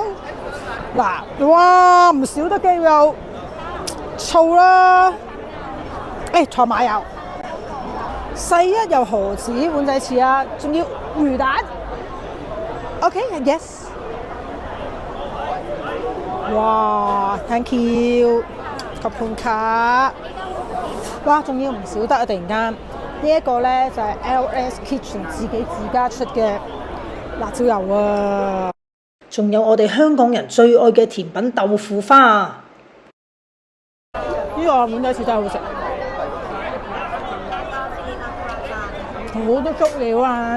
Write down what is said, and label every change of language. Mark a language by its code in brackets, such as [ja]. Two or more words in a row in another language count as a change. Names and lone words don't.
[yue] 嗱，哇，唔少得雞肉，醋啦，菜馬油，世一又何止碗仔翅啊，仲要魚蛋。 [en] OK，yes。哇 ，thank you， [th] ขอบคุณค่ะ。 [yue] 哇，仲要唔少得啊！突然間，呢一個咧就係 LS Kitchen 自家出嘅辣椒油啊！仲有我哋香港人最愛嘅甜品豆腐花。呢個碗仔翅真係好食，好多足料啊！